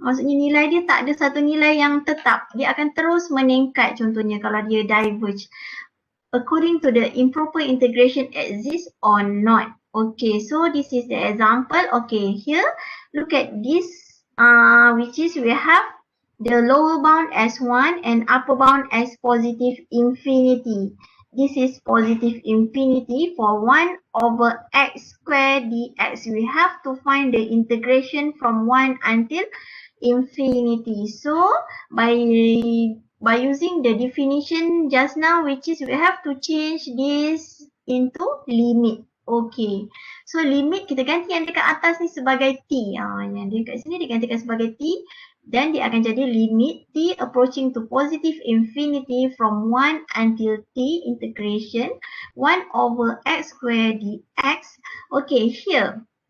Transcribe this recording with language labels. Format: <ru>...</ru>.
<ms>Maksudnya nilai dia tak ada satu nilai yang tetap. Dia akan terus meningkat contohnya kalau dia diverge.</ms> <en>According to the improper integration exists or not. Okay, so this is the example. Okay, here look at this, which is we have the lower bound as 1 and upper bound as positive infinity. This is positive infinity for 1 over x squared dx. We have to find the integration from 1 until infinity. So by using the definition just now, which is we have to change this into limit.</en> <ms>Okay, so limit kita ganti yang dekat atas ni sebagai T. Yang dekat sini digantikan sebagai T.</ms> <en>then</en> <ms>dia akan jadi</ms> <en>limit t approaching to positive infinity from 1 until t integration 1 over x square dx. Okay, here.</en>